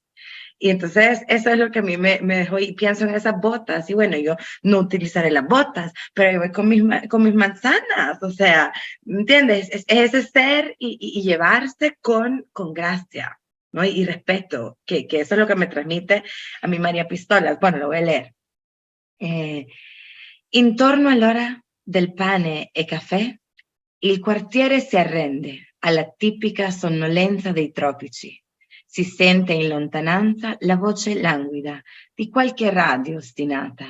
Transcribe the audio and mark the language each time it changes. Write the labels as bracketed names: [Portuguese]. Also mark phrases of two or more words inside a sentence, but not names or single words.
[Spanish] Y entonces eso es lo que a mí me dejó, y pienso en esas botas, y bueno, yo no utilizaré las botas, pero yo voy con mis manzanas, o sea, ¿entiendes? Es ese ser y llevarse con gracia, ¿no? Y respeto, que eso es lo que me transmite a mí María Pistolas. Bueno, lo voy a leer. [Italian] Intorno all'ora del pane e caffè, il quartiere si arrende alla tipica sonnolenza dei tropici. Si sente in lontananza la voce languida di qualche radio ostinata.